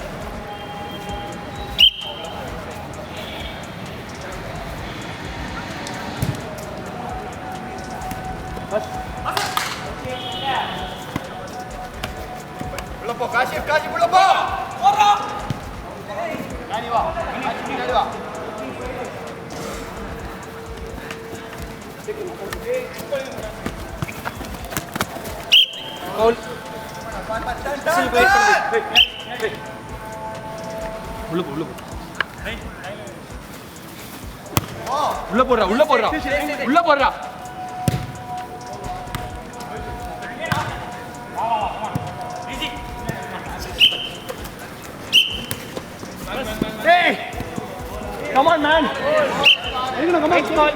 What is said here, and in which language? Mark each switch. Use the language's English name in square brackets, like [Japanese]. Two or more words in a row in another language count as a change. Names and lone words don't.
[English] Ulo po, kasih ulo po. Ora. Nani wa. Goal. [Tamil] உள்ள போடுறா. [English] Hey! Come on, man. Come on.